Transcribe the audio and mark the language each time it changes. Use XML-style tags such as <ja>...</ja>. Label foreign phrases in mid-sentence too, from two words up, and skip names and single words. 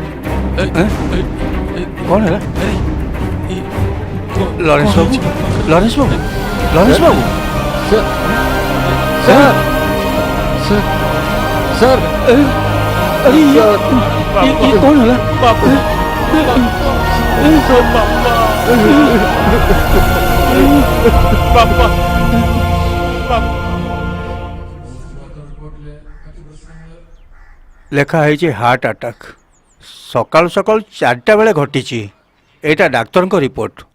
<or>କଣ ହେଲା? ଲରେନ୍ସ ବାବୁ, ଲରେନ୍ସ ବାବୁ, ଲରେନ୍ସ ବାବୁ, ସାର୍ ସାର୍</or> <hi>अरे ये कौन होला?</hi> <or>ଲେଖା ହେଇଛି</or> <en>heart attack.</en> <or>ସକାଳୁ ସକାଳୁ 4ଟା ବେଳେ ଘଟିଛି। ଏଇଟା ଡାକ୍ତରଙ୍କ ରିପୋର୍ଟ।</or>